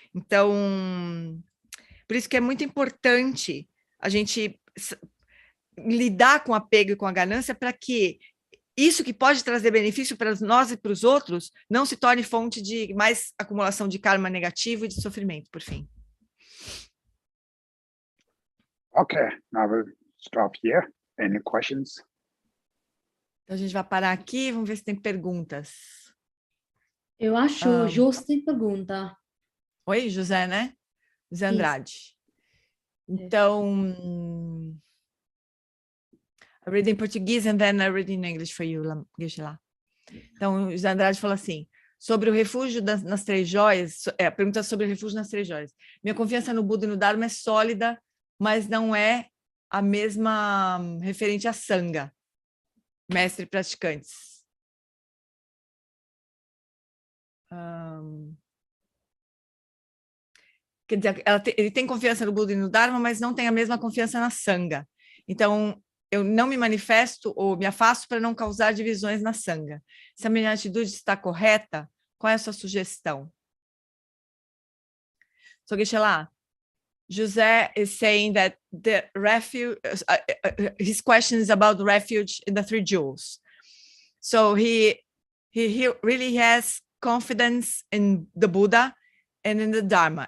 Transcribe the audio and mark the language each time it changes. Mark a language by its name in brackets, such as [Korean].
[Portuguese] Então, por isso que é muito importante a gente lidar com o apego e com a ganância para que isso que pode trazer benefício para nós e para os outros não se torne fonte de mais acumulação de karma negativo e de sofrimento, por fim. [English] Okay, now we'll stop here. Any questions? [Portuguese] Então, a gente vai parar aqui, vamos ver se tem perguntas. Eu acho o José tem pergunta. Oi, José, né? José Andrade. [English] Então, I read in Portuguese and then I read in English for you, Geshe-la. [Portuguese] Então, José Andrade falou assim, sobre o refúgio nas três joias, a pergunta sobre o refúgio nas três joias. Minha confiança no Buda e no Dharma é sólida, mas não é a mesma referente à Sangha, mestre e praticantes. Quer dizer, ele tem confiança no Buda e no Dharma, mas não tem a mesma confiança na Sangha. Então, eu não me manifesto ou me afasto para não causar divisões na Sangha. Se a minha atitude está correta, qual é a sua sugestão? [English] So, Geshe-la, José is saying that the refuge, his question is about the refuge in the three jewels. So he really has confidence in the Buddha and in the Dharma.